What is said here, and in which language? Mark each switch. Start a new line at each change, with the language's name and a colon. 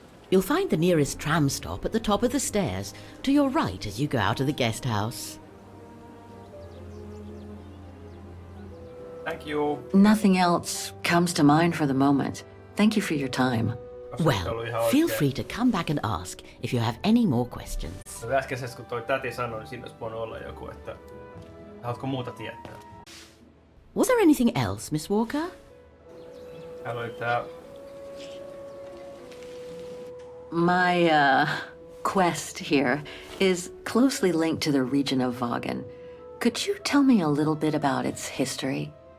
English: You'll find the nearest tram stop at the top of the stairs, to your right as you go out of the guest house. Thank you. Nothing else comes to mind for the moment. Thank you for your time. Well, feel free to come back and ask if you have any more questions.
Finnish: No, äskeisessä kun toi täti sanoi, niin siinä olisi voinut olla joku, että haluatko muuta tietää?
English: Was there anything else, Miss Walker?
Finnish: Täällä oli tää...
English: My quest here is closely linked to the region of Wagen. Could you tell me a little bit about its history?